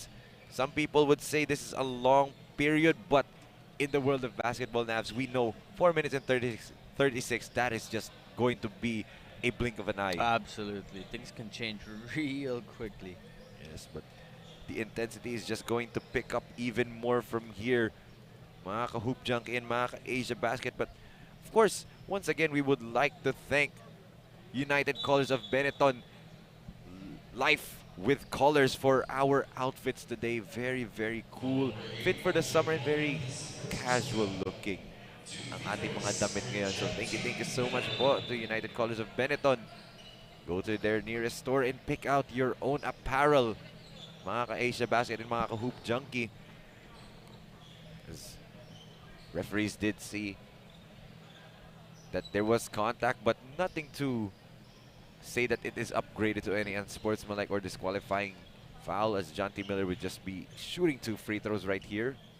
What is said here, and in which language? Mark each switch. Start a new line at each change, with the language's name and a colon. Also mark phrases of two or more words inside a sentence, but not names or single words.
English: Some people would say this is a long period, but in the world of basketball, Navs, we know 4 minutes and 36, that is just going to be a blink of an eye. Absolutely. Things can change real quickly. Yes, but the intensity is just going to pick up even more from here.
Filipino: Mga ka-Hoop Junkie and mga ka-Asiabasket.
English: But of course, once again, we would like to thank United Colors of Benetton. Life with colors for our outfits today. Very, very cool. Fit for the summer and very casual looking
Filipino: ang ating mga damit ngayon.
English: So thank you so much po to United Colors of Benetton. Go to their nearest store and pick out your own apparel.
Filipino: Mga ka-Asiabasket and mga ka-Hoop Junkie.
English: As referees did see that there was contact, but nothing to say that it is upgraded to any unsportsmanlike or disqualifying foul, as Jonty Miller would just be shooting 2 free throws right here.